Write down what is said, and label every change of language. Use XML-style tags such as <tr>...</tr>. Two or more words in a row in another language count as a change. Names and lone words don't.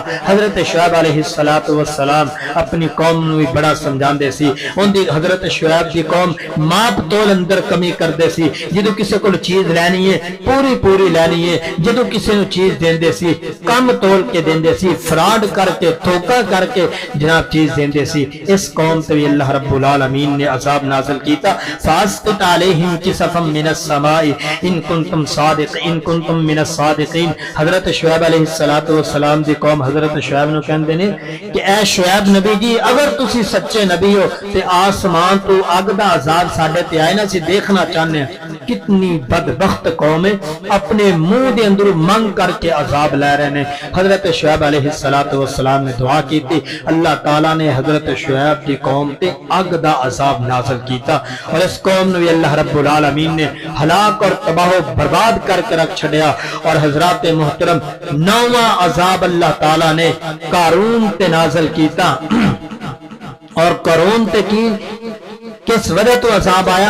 <pa>حضرت شعیب علیہ السلام اپنی قوم نو بڑا سمجھاندے سی، ان دی حضرت شعیب دی قوم ماپ تول اندر کمی کر دے سی، جدو کسی کو چیز لینی ہے پوری لینی ہے، جدو کسی نو چیز دیندے سی کم تول کے دیندے سی، فراڈ کر کے، دھوکا کر کے جناب چیز دیندے سی۔ اس قوم تے اللہ رب العالمین نے عذاب نازل کیتا،</pa> <ar>فَأَسْقِطْ عَلَيْهِمْ كِسَفًا مِّنَ السَّمَاءِ إِن كُنتُم مِّنَ الصَّادِقِينَ۔</ar> <pa>حضرت شعیب علیہ السلام دی قوم حضرت شعیب نو کہندے نے کہ اے شعیب نبی جی، اگر تسی سچے نبی ہو تے آسمان تو اگ دا عذاب ساڈے تے آئے نا، سی دیکھنا چاہنے ہیں۔</pa> <ur>کتنی بدبخت قوم ہے، اپنے منہ دے اندر منگ کر کے عذاب لے رہے ہیں۔ حضرت شعیب علیہ السلام نے دعا کی تھی، اللہ تعالیٰ نے حضرت شعیب کی قوم</ur> <pa>تے اگ دا عذاب نازل کیتا،</pa> <ur>اور اس قوم نے اللہ رب العالمین نے ہلاک اور تباہ و برباد کر کے رکھ چھڑیا۔</ur> <pa>اور حضرات محترم، 9واں عذاب اللہ تعالیٰ نے قارون تے نازل کیتا، اور قارون تے کی کس وجہ تو عذاب آیا؟</pa>